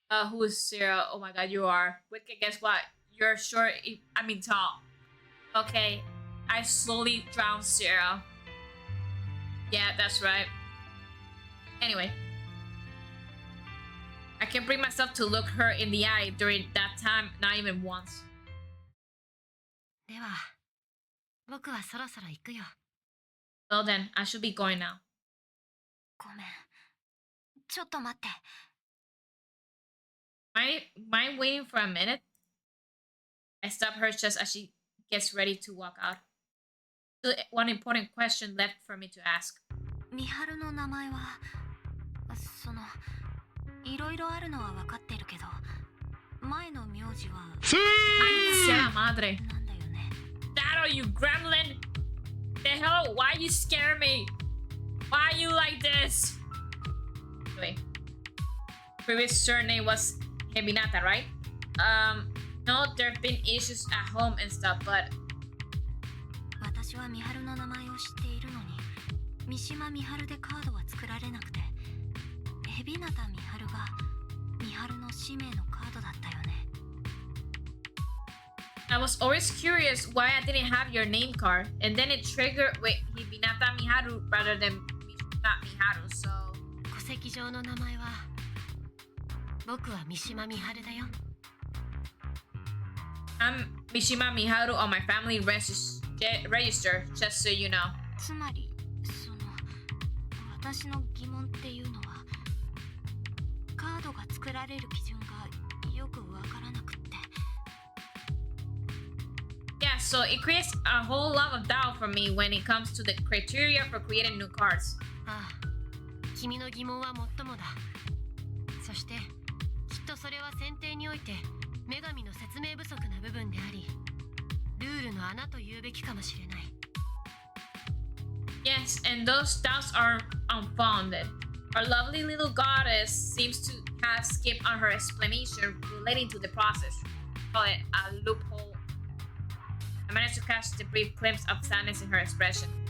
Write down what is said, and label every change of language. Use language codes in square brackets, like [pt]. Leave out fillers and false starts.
[en] Who is Sarah? Oh my god, you are. Wicked, guess what? You're short, tall. Okay, I slowly drowned Sarah. Yeah, that's right. Anyway, I can bring myself to look her in the eye during that time, not even once. [ja] では僕はそろそろ行くよ。 [en] Well then, I should be going now. [ja] ごめん。ちょっと待って。 [en] Mind waiting for a minute? I stop her just as she gets ready to walk out. Still, one important question left for me to ask. [ja] 美晴の名前は、いろいろあるのは分かってるけど、前の名字は。 [es] Ay, sea la madre. [ja] なんだよね。 [en] Shadow, you gremlin! The hell? Why you scare me? Why are you like this? Wait. Previous surname was Heminata, right? No, there've been issues at home and stuff, but [ja] 私は美晴の名前を知っているのに、三島美晴でカードは作られなくて、海老名美晴が美晴の使命のカードだったよね。 [en] I was always curious why I didn't have your name card, and then it triggered with Hinata Miharu rather than Mishima Miharu, so [ja] 戸籍上の名前は僕は三島美晴だよ。 [en] I'm Mishima Miharu on my family register, just so you know. [ja] つまり、私の疑問っていうのは、カードが作られる基準がよくわからなくって。 [en] Yeah, so it creates a whole lot of doubt for me when it comes to the criteria for creating new cards. [ja] ああ、君の疑問はもっともだ。そしてきっとそれは選定において女神の説明不足な部分であり、ルールの穴と言うべきかもしれない。 [en] Yes, and those doubts are unfounded. Our lovely little goddess seems to have skipped on her explanation relating to the process. Call it a loophole. I managed to catch the brief glimpse of sadness in her expression.